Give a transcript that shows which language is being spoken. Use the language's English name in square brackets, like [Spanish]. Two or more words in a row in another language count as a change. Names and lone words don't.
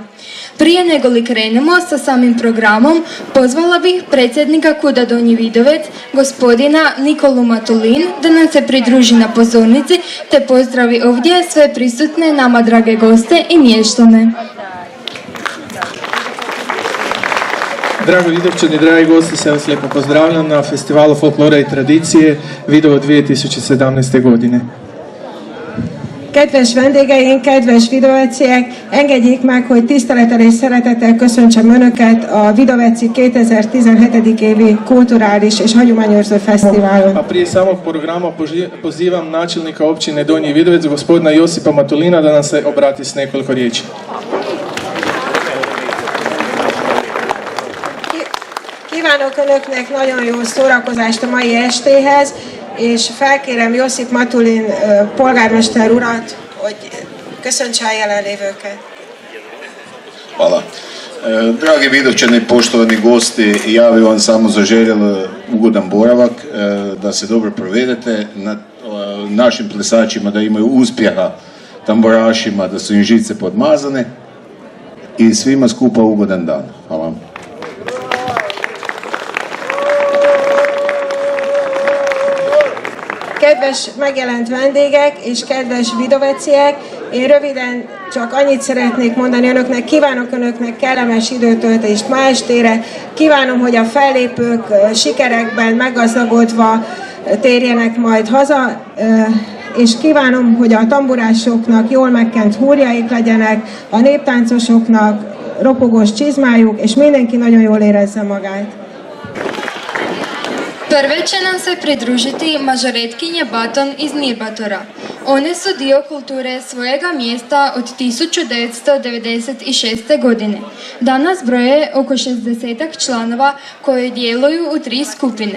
[Croatian] Prije nego li krenemo sa samim programom, pozvala bih predsjednika KUD-a Donji Vidovec, gospodina Nikolu Matulin, da nam se pridruži na pozornici te pozdravi ovdje sve prisutne nama drage goste i mještane. Dragi Vidovčani, dragi gosti, sve vas lijepo pozdravljam na festivalu folklora i tradicije Vidovo 2017. godine. [Hungarian] Kedves vendégeink, kedves vidoveciek, engedjék meg, hogy tisztelettel és szeretettel köszöntsem Önöket a Vidoveci 2017. évi kulturális és hagyományőrző fesztiválon. [Croatian] A prije samog programa pozivam načelnika općine Donji Vidovec, gospodina Josipa Matulina, da nam se obrati s nekoliko riječi. [Hungarian] Kívánok Önöknek nagyon jó szórakozást a mai estéhez, és felkérem Josip Matulin polgármester urat, hogy köszöntse a jelenlévőket. [Croatian] Hvala. Dragi Vidovčani, poštovani gosti, ja bih vam samo zaželjel ugodan boravak, da se dobro provedete, našim plesačima da imaju uspjeha, tamburašima da su im žice podmazane i svima skupa ugodan dan. Hvala. [Hungarian] Kedves megjelent vendégek és kedves vidoveciek, én röviden csak annyit szeretnék mondani Önöknek, kívánok Önöknek kellemes időtöltést ma estére, kívánom, hogy a fellépők sikerekben meggazdagodva térjenek majd haza, és kívánom, hogy a tamburásoknak jól megkent húrjaik legyenek, a néptáncosoknak ropogós csizmájuk, és mindenki nagyon jól érezze magát. [Croatian] Prve će nam se pridružiti mažoretkinje Baton iz Nirbatora. One su dio kulture svojega mjesta od 1996. godine. Danas broje oko 60 članova koje djeluju u 3 skupine.